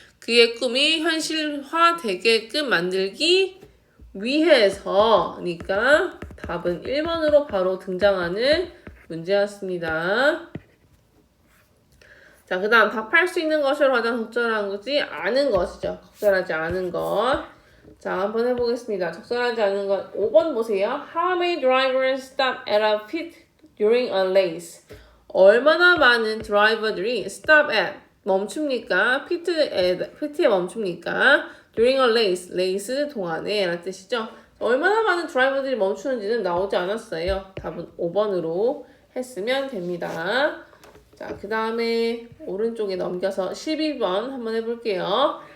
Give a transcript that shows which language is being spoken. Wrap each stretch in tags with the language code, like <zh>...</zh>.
<ko>그의 꿈이 현실화되게끔 만들기 위해서니까 답은 1번으로 바로 등장하는 문제였습니다. 자, 그 다음 답할 수 있는 것으로 가장 적절한 것이 아는 것이죠. 적절하지 않은 것. 자, 한번 해보겠습니다. 적절하지 않은 것 5번 보세요.</ko> <en>How many drivers stop at a pit during a race?</en> <ko>얼마나 많은 드라이버들이</ko> <en>stop at</en> <ko>멈춥니까? PT에 멈춥니까?</ko> <en>During a race</en> <ko>동안에 라는 뜻이죠. 얼마나 많은 드라이버들이 멈추는지는 나오지 않았어요. 답은 5번으로 했으면 됩니다. 자, 그 다음에 오른쪽에 넘겨서 12번 한번 해볼게요.</ko>